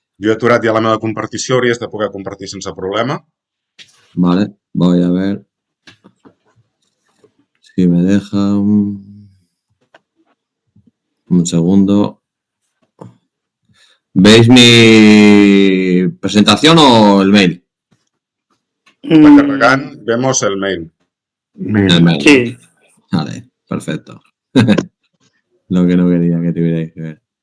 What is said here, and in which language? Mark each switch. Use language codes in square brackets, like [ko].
[ca] Jo he aturat ja la meva compartició, hauries de poder compartir sense problema. [es] Vale, voy a ver si me deja un segundo. ¿Veis mi presentación o el mail? [ca] Està carregant, [es] vemos el mail. El mail. Sí. Vale, perfecto. Lo que no quería que tuvierais que ver.